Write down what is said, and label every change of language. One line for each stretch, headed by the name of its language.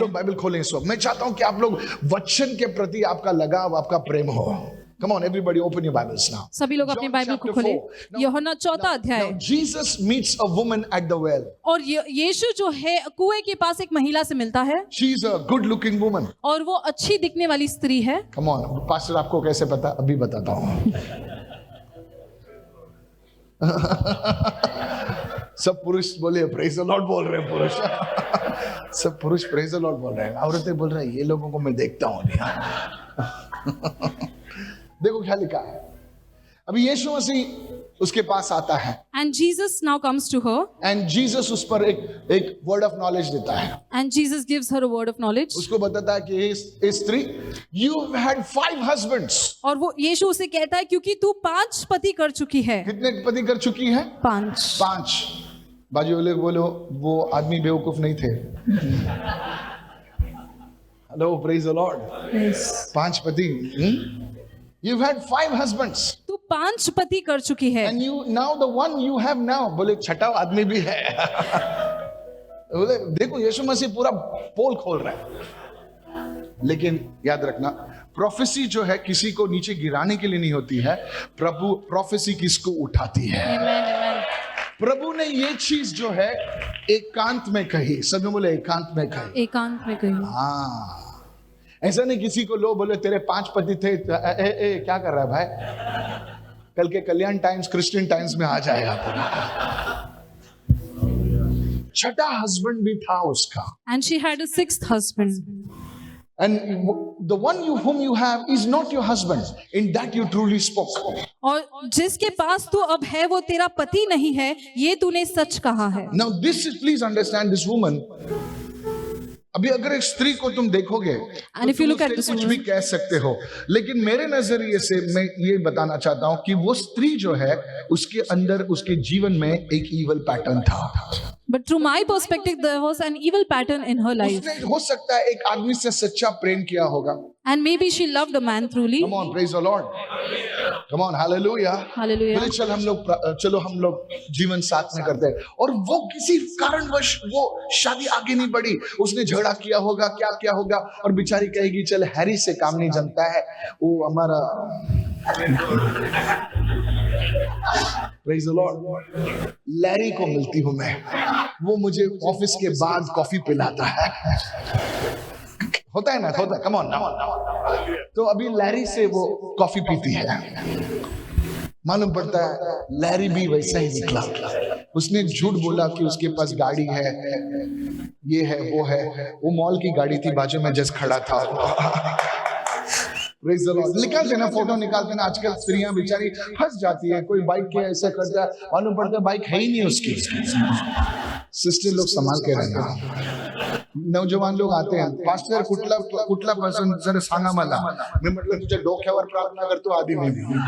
Hindi: लोग बाइबल खोलें इस वक्त। मैं चाहता हूं कि आप लोग वचन के प्रति आपका लगाव, आपका प्रेम हो।
English: Come on, everybody, open your Bibles now.
Hindi: सभी लोग अपने
English: John
Hindi: बाइबल को
English: chapter
Hindi: खोलें।
English: 4.
Hindi: यूहन्ना 4 अध्याय।
English: Now Jesus meets a woman at the well.
Hindi: और यीशु जो है कुएं के पास एक महिला से मिलता है,
English: She's a good-looking woman.
Hindi: और वो अच्छी दिखने वाली स्त्री है।
English: Come on,
Hindi: पास्टर आपको कैसे पता? अभी बताता हूँ। सब पुरुष बोले प्रेज द लॉर्ड बोल रहे हैं, पुरुष सब पुरुष प्रेज द लॉर्ड बोल रहे हैं, औरतें बोल रहे हैं ये लोगों को मैं देखता हूँ। देखो क्या लिखा है। अभी यीशु मसीह उसके पास आता है,
English: And Jesus now comes to her,
Hindi: and Jesus उस पर एक वर्ड ऑफ नॉलेज देता है।
English: and Jesus gives her a word of knowledge.
Hindi: उसको बताता है कि हे स्त्री,
English: You had 5 husbands।
Hindi: और वो यीशु उसे कहता है क्योंकि तू 5 पति कर चुकी है। कितने पति कर चुकी है? 5। 5। बाजू वाले बोलो वो आदमी बेवकूफ नहीं थे। Hello, praise the Lord. 5 पति।
English: You had 5 husbands।
Hindi: तू 5 पति कर चुकी है,
English: And you now the one you have now,
Hindi: बोले छठा आदमी भी है। बोले देखो यीशु मसीह पूरा पोल खोल रहा है। लेकिन याद रखना, प्रोफेसी जो है किसी को नीचे गिराने के लिए नहीं होती है, प्रभु प्रोफेसी किसको उठाती है। प्रभु ने ये चीज जो है एकांत में कही। सब बोले एकांत में कही। एकांत में कही। हाँ, ऐसा नहीं किसी को लो बोले तेरे 5 पति थे, क्या कर रहा है भाई, कल के कल्याण टाइम्स, क्रिश्चियन टाइम्स में आ जाएगा पूरा। छठा हस्बैंड भी था उसका।
English: And she had a 6th husband. And the one whom you have is not your husband. In that you truly spoke.
Hindi: और जिसके पास तू अब है वो तेरा पति नहीं है, ये तूने सच कहा है।
English: Now this is, please understand this woman.
Hindi: अभी अगर एक स्त्री को तुम देखोगे
English: And if you look at
Hindi: उससे
English: this
Hindi: कुछ
English: woman,
Hindi: भी कह सकते हो, लेकिन मेरे नजरिए से मैं ये बताना चाहता हूं कि वो स्त्री जो है उसके अंदर उसके जीवन में एक ईवल पैटर्न था।
English: but through my perspective, there was an evil pattern in her life,
Hindi: उसने हो सकता है एक आदमी से सच्चा प्रेम किया होगा।
English: and maybe she loved a man truly. Come on, praise the Lord. Come on, hallelujah. Hallelujah.
Hindi: बोले चलो हम लोग जीवन साथ में करते हैं, और वो किसी कारणवश वो शादी आगे नहीं बढ़ी। उसने झगड़ा किया होगा, क्या किया होगा, और बेचारी कहेगी चल हैरी से काम नहीं जमता है, वो हमारा
English: Praise the Lord.
Hindi: लैरी को मिलती हूं मैं, वो मुझे ऑफिस के बाद कॉफी पिलाता है। होता है ना, होता है। Come on. तो अभी लैरी से वो कॉफी पीती है। मालूम पड़ता है लैरी भी वैसा ही निकला। उसने झूठ बोला कि उसके पास गाड़ी है, ये है, वो है। वो मॉल की गाड़ी थी, बाजू में जस्ट खड़ा था। निकालते ना, फोटो निकालते ना। आजकल स्त्रियां बेचारी फंस जाती है, कोई बाइक के ऐसे करता है, मालूम पड़ता है बाइक है ही नहीं उसकी। सिस्टर लोग संभाल के रहना। नौजवान लोग आते हैं,
Marathi: पास्टर कुठला पर्सन जरा सांगा मला, मी म्हटलं तुझ्या डोक्यावर प्रार्थना करतो आधी मी भी।